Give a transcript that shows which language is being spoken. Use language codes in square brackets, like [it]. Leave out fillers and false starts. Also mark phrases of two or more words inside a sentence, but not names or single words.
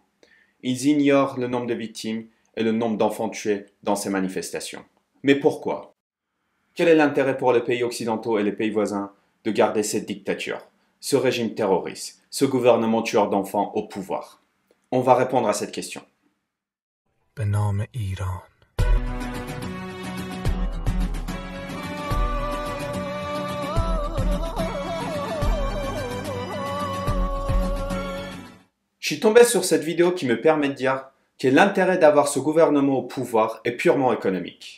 [fr] Ils ignorent le nombre de victimes et le nombre d'enfants tués dans ces manifestations. Mais pourquoi? Quel est l'intérêt pour les pays occidentaux et les pays voisins de garder cette dictature, ce régime terroriste, ce gouvernement tueur d'enfants au pouvoir? On va répondre à cette question. [fa] به نام ایران. [fr] Je suis tombé sur cette vidéo qui me permet de dire que l'intérêt d'avoir ce gouvernement au pouvoir est purement économique.